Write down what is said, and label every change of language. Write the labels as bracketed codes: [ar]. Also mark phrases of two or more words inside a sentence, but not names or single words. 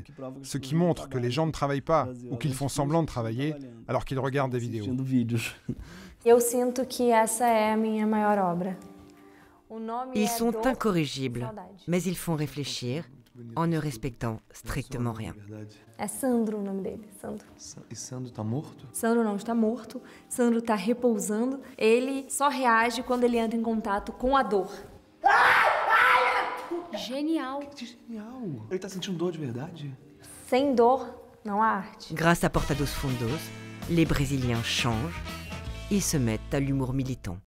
[fr] Ce qui montre que les gens ne travaillent pas ou qu'ils font semblant de travailler alors qu'ils regardent des vidéos. Ils sont incorrigibles, mais ils font réfléchir en ne respectant strictement rien. [pt] É Sandro o nome dele, Sandro. E Sandro tá morto? Sandro não está morto, Sandro está repousando. Ele só reage quando ele entra em contato com a dor. Genial. Que genial. Ele tá sentindo dor de verdade? Sem dor, não há arte. [fr] Grâce à Porta dos Fundos, les Brésiliens changent et se mettent à l'humour militant.